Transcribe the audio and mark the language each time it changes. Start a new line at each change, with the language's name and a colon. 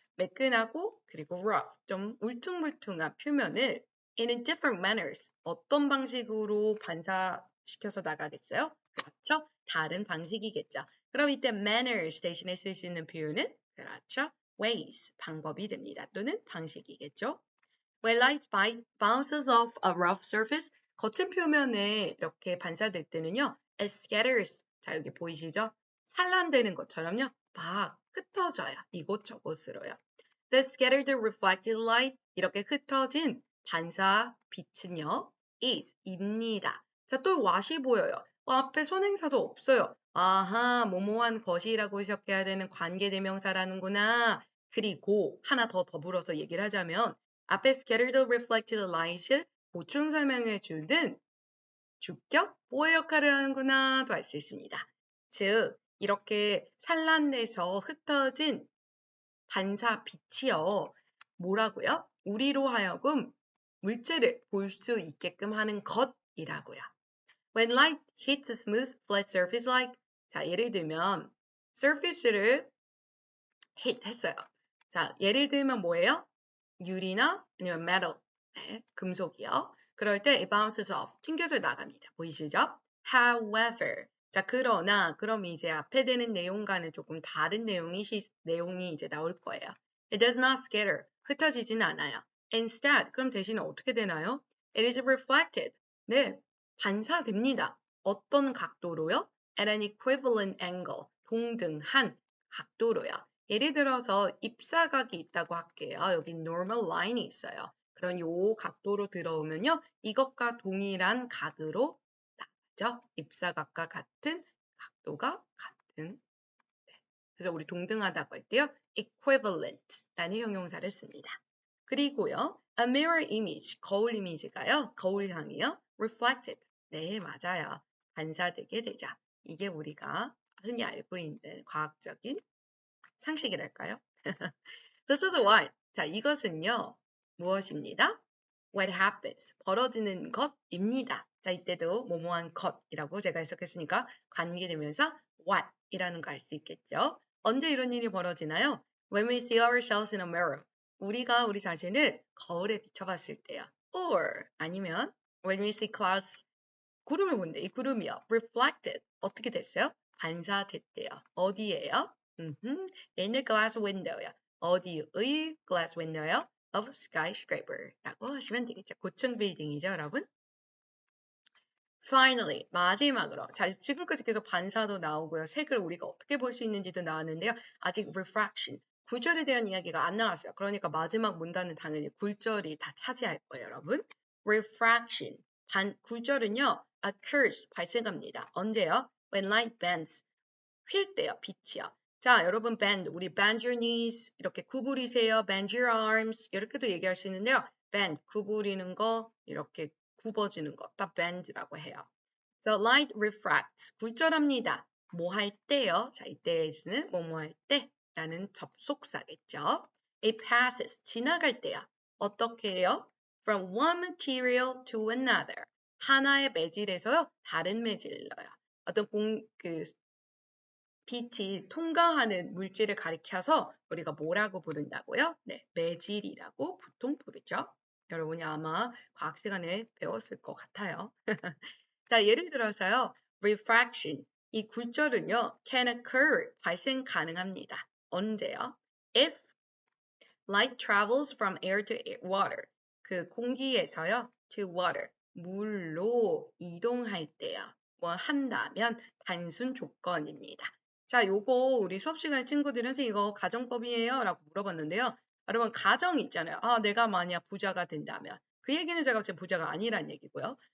Korean: 매끈하고 그리고 rough, 좀 울퉁불퉁한 표면을
English: in different manners,
Korean: 어떤 방식으로 반사시켜서 나가겠어요? 그렇죠? 다른 방식이겠죠. 그럼 이때 manners 대신에 쓸 수 있는 표현은 그렇죠? ways, 방법이 됩니다. 또는 방식이겠죠.
English: When light bounces off a rough surface,
Korean: 거친 표면에 이렇게 반사될 때는요.
English: It scatters.
Korean: 자, 여기 보이시죠? 산란되는 것처럼요. 막 흩어져요. 이곳저곳으로요.
English: The scattered reflected light,
Korean: 이렇게 흩어진 반사 빛은요. 입니다. 자, 또 what이 보여요. 앞에 선행사도 없어요. 아하, 뭐뭐한 것이라고 해석해야 되는 관계대명사라는구나. 그리고 하나 더 더불어서 얘기를 하자면 앞에 scattered reflected light을 보충 설명해 주는 주격 보호 역할을 하는구나도 알 수 있습니다. 즉, 이렇게 산란돼서 흩어진 반사 빛이요. 뭐라고요? 우리로 하여금 물체를 볼 수 있게끔 하는 것이라고요.
English: When light hits a smooth, flat surface like, 자, 예를 들면 surface를 hit 했어요.
Korean: 자, 예를 들면 뭐예요? 유리나 아니면 metal, 네, 금속이요. 그럴 때
English: it bounces off,
Korean: 튕겨져 나갑니다. 보이시죠? However, 자 그러나 그럼 이제 앞에 되는 내용과는 조금 다른 내용이 이제 나올 거예요.
English: It does not scatter,
Korean: 흩어지진 않아요. Instead, 그럼 대신에 어떻게 되나요?
English: It is reflected,
Korean: 네, 반사됩니다. 어떤 각도로요?
English: At an equivalent angle,
Korean: 동등한 각도로요. 예를 들어서 입사각이 있다고 할게요. 여기 normal line이 있어요. 그럼 요 각도로 들어오면요. 이것과 동일한 각으로 나가죠. 입사각과 같은 각도가 같은. 그래서 우리 동등하다고 할 때요. equivalent라는 형용사를 씁니다. 그리고요. a mirror image, 거울 이미지가요. 거울상이요. reflected. 네, 맞아요. 반사되게 되죠. 이게 우리가 흔히 알고 있는 과학적인 상식이랄까요?
English: This is what.
Korean: 자, 이것은요. 무엇입니다?
English: What happens.
Korean: 벌어지는 것입니다. 자, 이때도 뭐뭐한 것이라고 제가 해석했으니까 관계되면서 what 이라는 거 알 수 있겠죠. 언제 이런 일이 벌어지나요?
English: When we see ourselves in a mirror.
Korean: 우리가 우리 자신을 거울에 비춰봤을 때요.
English: Or 아니면 when we see clouds.
Korean: 구름을 본대. 이 구름이요. Reflected. 어떻게 됐어요? 반사됐대요. 어디에요?
English: In the glass window요.
Korean: 어디의 glass window요? Of skyscraper라고 하시면 되겠죠. 고층 빌딩이죠, 여러분. Finally, 마지막으로. 자, 지금까지 계속 반사도 나오고요. 색을 우리가 어떻게 볼 수 있는지도 나왔는데요. 아직 refraction, 굴절에 대한 이야기가 안 나왔어요. 그러니까 마지막 문단은 당연히 굴절이 다 차지할 거예요, 여러분. refraction, 굴절은요, occurs, 발생합니다. 언제요?
English: When light bends,
Korean: 휠 때요, 빛이요.
English: 자, 여러분 bend, 우리 bend your knees, 이렇게 구부리세요. bend your arms,
Korean: 이렇게도 얘기할 수 있는데요. bend, 구부리는 거, 이렇게 굽어지는 거, 딱 bend라고 해요.
English: So light refracts,
Korean: 굴절합니다. 뭐 할 때요? 자, 이때는 뭐뭐 할 때라는 접속사겠죠.
English: It passes,
Korean: 지나갈 때요. 어떻게 해요?
English: From one material to another.
Korean: 하나의 매질에서요, 다른 매질로요. 어떤 빛이 통과하는 물질을 가리켜서 우리가 뭐라고 부른다고요? 네, 매질이라고 보통 부르죠. 여러분이 아마 과학 시간에 배웠을 것 같아요. 자, 예를 들어서요. refraction, 이 굴절은요.
English: can occur,
Korean: 발생 가능합니다. 언제요?
English: if light travels from air to water,
Korean: 그 공기에서요. to water, 물로 이동할 때요. 뭐 한다면 단순 조건입니다. 자, 요거 우리 수업 시간에 친구들은 선생님 이거 가정법이에요? 라고 물어봤는데요. 여러분 가정 있잖아요. 아, 내가 만약 부자가 된다면. 그 얘기는 제가 제 부자가 아니란 얘기고요.